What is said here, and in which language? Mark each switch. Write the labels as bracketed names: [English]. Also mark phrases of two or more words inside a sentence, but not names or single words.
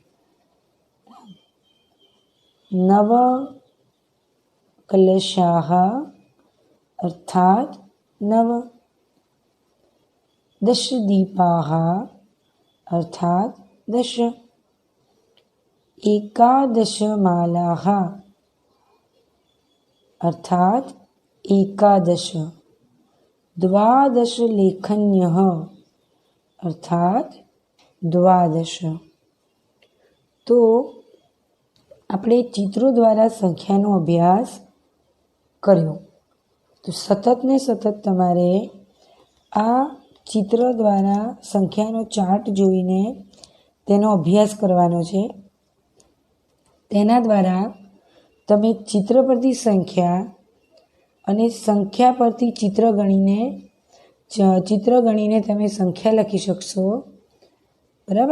[Sanskrit] नव कलशाः अर्थात नव, दश दीपाः अर्थात दश, एकादश मालाः अर्थात एकादश, द्वादश लेखन्यः अर्थात द्वादश। [Gujarati] तो આપણે ચિત્રો દ્વારા સંખ્યાનો અભ્યાસ કર્યો। તો સતત ને સતત તમારે આ ચિત્ર દ્વારા સંખ્યાનો ચાર્ટ જોઈને તેનો અભ્યાસ કરવાનો છે। તેના દ્વારા તમે ચિત્ર પરથી સંખ્યા અને સંખ્યા પરથી ચિત્ર ગણીને તમે સંખ્યા લખી શકશો, બરાબર।